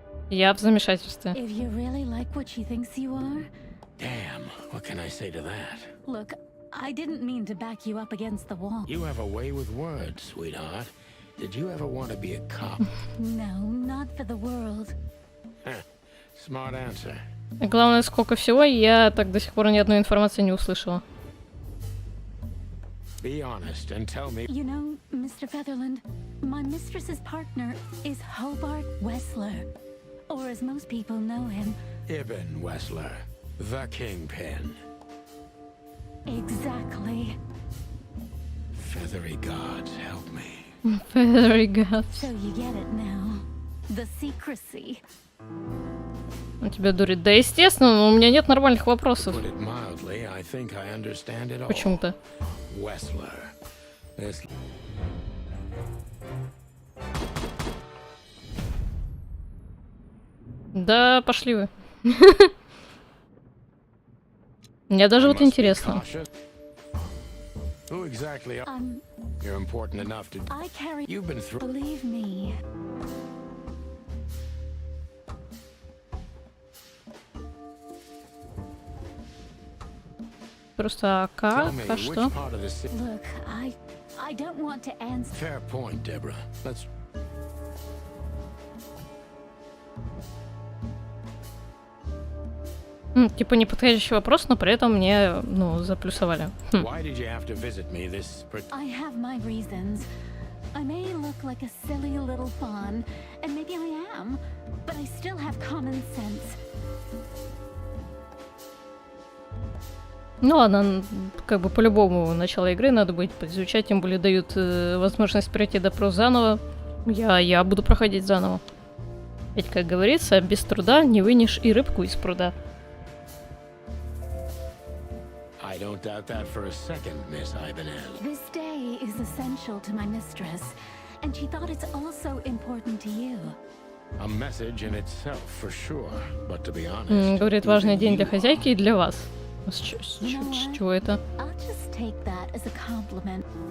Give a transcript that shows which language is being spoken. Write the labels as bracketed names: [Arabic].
[Russian] Я в замешательстве. [English] If you really like what she thinks you are... Damn, what can I say to that? Look, I didn't mean to back you up against the wall. You have a way with words, sweetheart. Did you ever want to be a cop? No, not for the world. Smart answer. [Russian] Главное, сколько всего, я так до сих пор ни одной информации не услышала. [English] Be honest and tell me. You know, Mr. Featherland, my mistress's partner is Hobart Wessler. Or as most people know him... Ibn Wessler, the Kingpin. Exactly. Feathery gods, help me. Very good. So you get it now. The secrecy. [Russian] Он тебя дурит. Да, естественно, но у меня нет нормальных вопросов. [English] Put it mildly, I think I understand it all. [Russian] Почему-то. [English] Wessler. This... [Russian] Да, пошли вы. Мне даже вот интересно. [English] Who exactly are... You're important enough to... I carry... You've been through... Believe me. [Russian] Просто а как? [English] Tell me, [Russian] А [English] which [Russian] что? [English] part of the city... Look, I don't want to answer... Fair point, Deborah. Let's... [Russian] Типа неподходящий вопрос, но при этом мне, ну, заплюсовали. [English] Why did you have to visit me this... I have my reasons. I may look like a silly little fawn, and maybe I am, but I still have common sense. [Russian] Ну ладно, как бы по-любому начало игры надо будет изучать, тем более дают возможность пройти допрос заново. Я буду проходить заново. Ведь, как говорится, без труда не вынешь и рыбку из пруда. [English] I don't doubt that for a second, Miss Ibanez. This day is essential to my mistress, and she thought it's also important to you. A message in itself, for sure, but to be honest... [Russian] Говорит, важный день для хозяйки и для вас. С [English] You know what? [Russian] чего это? [English] I'll just take that as a compliment.